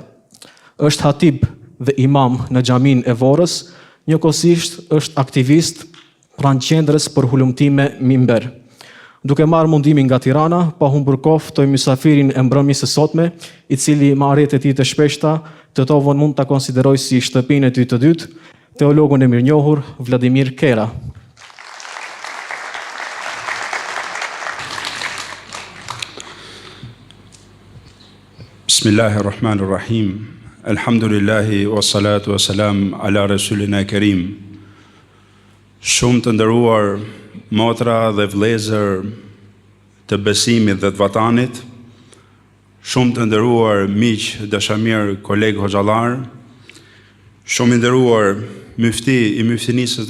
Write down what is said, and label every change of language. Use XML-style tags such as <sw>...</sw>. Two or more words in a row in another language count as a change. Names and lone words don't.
<sq>Është hatib dhe imam në xhamin e Vorrës, njëkohësisht është aktivist pranë qendrës për hulumtime Mimber. Duke marrë mundimin nga Tirana, pa humbur kohë ftoj mysafirin e mbrëmjes së sotme, i cili me arritjet e tij të shpeshta, Tetovën mund ta konsideroj si shtëpinë e tij të dytë, teologun e mirënjohur Vladimir Kera.</sq> <ar>بسم الله الرحمن الرحيم. الحمد لله والصلاة والسلام على رسولنا الكريم.</ar> <sq>Shumë të nderuar motra dhe vëllezër të besimit dhe të vatanit, shumë të nderuar miq, dashamir, kolegë hoxhallar, shumë i nderuar myfti i myftinisë</sq>